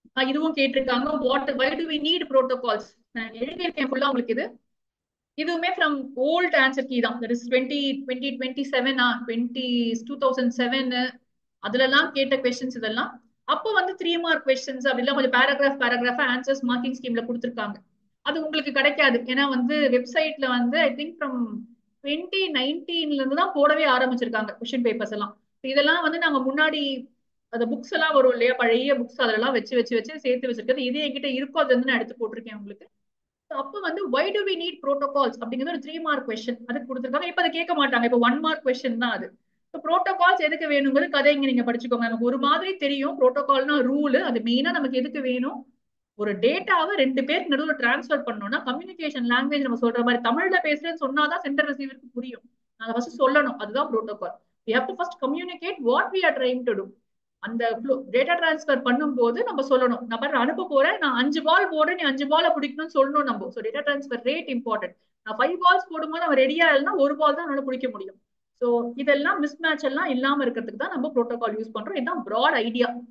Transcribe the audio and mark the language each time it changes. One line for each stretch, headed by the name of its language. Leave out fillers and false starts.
Tamil: இதுவும் கேட்டிருக்காங்க,
English: why do we need protocols?
Tamil: நான் எழுதியிருக்கேன் ஃபுல்லா உங்களுக்கு. இதுவுமே ஃப்ரம் ஓல்ட் ஆன்சர் கீ தான். தட் இஸ் 2027 2007 அதுலலாம் கேட்ட கொஸ்டின்ஸ் இதெல்லாம். அப்போ வந்து 3 மார்க் கொஸ்டின்ஸ் அப்படிலாம் கொஞ்சம் பேராகிராஃப் ஆன்சர்ஸ் மார்க்கிங் ஸ்கீம்ல கொடுத்துருக்காங்க. அது உங்களுக்கு கிடைக்காது. ஏன்னா வந்து வெப்சைட்ல வந்து ஐ திங்க் ஃப்ரம் 2019 இருந்து தான் போடவே ஆரம்பிச்சிருக்காங்க கொஸ்டின் பேப்பர்ஸ் எல்லாம். இதெல்லாம் வந்து நாங்க முன்னாடி அந்த புக்ஸ் எல்லாம் வரும் இல்லையா, பழைய புக்ஸ் அதெல்லாம் வச்சு சேர்த்து வச்சிருக்கிறது. இது என்கிட்ட இருக்கும், அது வந்து நான் எடுத்து போட்டிருக்கேன் உங்களுக்கு. அப்ப வந்து
English: why do we need protocols
Tamil: அப்படிங்கிறது ஒரு 3 மார்க் கொஸ்டின் அதுக்கு கொடுத்துருக்காங்க. இப்ப அதை கேட்க மாட்டாங்க, இப்ப 1 மார்க் கொஸ்டின் தான் அது. புரோட்டோகால்ஸ் எதுக்கு வேணுங்கிறது கதை இங்க நீங்க படிச்சுக்கோங்க. நமக்கு ஒரு மாதிரி தெரியும் புரோட்டோகால்னா ரூல், அது மெயினா நமக்கு எதுக்கு வேணும், ஒரு டேட்டாவை 2 பேருக்கு நடுவில் டிரான்ஸ்ஃபர் பண்ணோம்னா கம்யூனிகேஷன் லாங்குவேஜ் நம்ம சொல்ற மாதிரி தமிழ்ல பேசுறேன்னு சொன்னாதான் சென்டர் ரிசீவருக்கு புரியும். அதை ஃபர்ஸ்ட் சொல்லணும், அதுதான் protocol.
English: we have to first communicate what we are trying to do.
Tamil: அந்த டேட்டா டிரான்ஸ்ஃபர் பண்ணும்போது நம்ம சொல்லணும், நான் பாரு அனுப்ப போறேன், நான் 5 பால் போடுறேன், நீ 5 பால பிடிக்கணும்னு சொல்லணும் நம்ம. So data transfer rate important. நான் 5 பால்ஸ் போடும்போது அவன் ரெடியா இல்லைன்னா 1 பால் தான் அவனால பிடிக்க முடியும். ஸோ இதெல்லாம் மிஸ் மேட்ச் எல்லாம் இல்லாம இருக்கிறதுக்கு தான் நம்ம ப்ரோட்டோகால் யூஸ் பண்றோம். இதுதான் ப்ராட் ஐடியா.